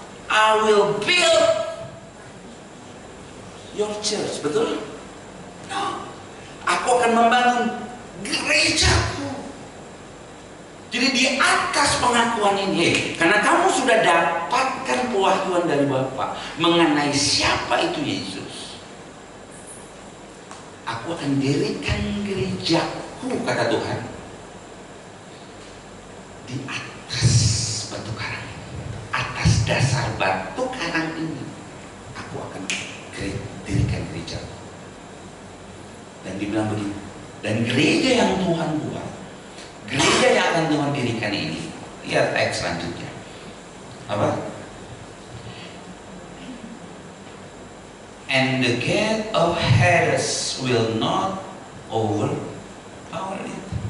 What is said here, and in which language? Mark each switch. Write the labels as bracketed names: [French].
[English] I will build your church. [Indonesian] Betul? [English] No. [Indonesian] Aku akan membangun gerejaku. Jadi di atas pengakuan ini, karena kamu sudah dapatkan pewahyuan dari Bapa mengenai siapa itu Yesus, aku akan dirikan gerejaku, kata Tuhan, di atas batu karang, atas dasar batu karang ini, aku akan dirikan gerejaku. Dan dibilang begini, dan gereja yang Tuhan buat, gereja yang akan Tuhan dirikan ini, lihat teks selanjutnya. Apa? [English] And the gate of Hades will not overpower it.